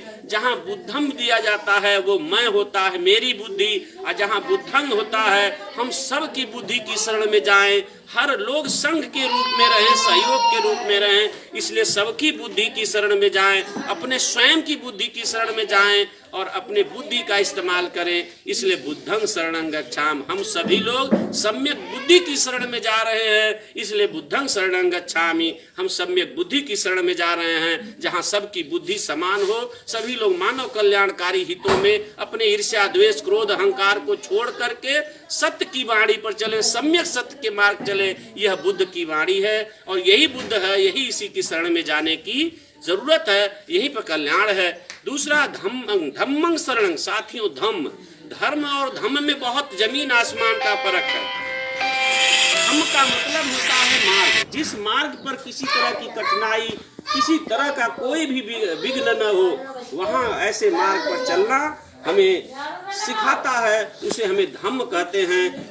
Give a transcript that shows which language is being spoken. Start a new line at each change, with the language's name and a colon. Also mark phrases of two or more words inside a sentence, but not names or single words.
Hindi: जहाँ बुद्धम दिया जाता है वो मैं होता है, मेरी बुद्धि, और जहाँ बुद्धंग होता है हम सब की बुद्धि की शरण में जाएं। हर लोग संघ के रूप में रहें, सहयोग के रूप में रहें, इसलिए सबकी बुद्धि की शरण में जाएं, अपने स्वयं की बुद्धि की शरण में जाएं और अपने बुद्धि का इस्तेमाल करें।
Pali: इसलिए बुद्धं शरणं गच्छामि,
Hindi: हम सभी लोग सम्यक बुद्धि की शरण में जा रहे हैं, इसलिए
Pali: बुद्धं शरणं गच्छामि,
Hindi: हम सम्यक बुद्धि की शरण में जा रहे हैं। जहाँ सबकी बुद्धि समान हो, सभी लोग मानव कल्याणकारी हितों में अपने ईर्ष्या, द्वेष, क्रोध, अहंकार को छोड़ करके सत्य की वाणी पर चले, सम्यक सत्य के मार्ग चले, यह बुद्ध की वाणी है। और यही बुद्ध है, यही इसी की शरण में जाने की जरूरत है, यही पर कल्याण है।
Pali: दूसरा धम्मं शरणं।
Hindi: साथियों, धर्म और धम्म में बहुत जमीन आसमान का फर्क है। धम्म का मतलब होता है मार्ग, जिस मार्ग पर किसी तरह की कठिनाई, किसी तरह का कोई भी विघ्न न हो, वहाँ ऐसे मार्ग पर चलना हमें सिखाता है, उसे हमें धम्म कहते हैं।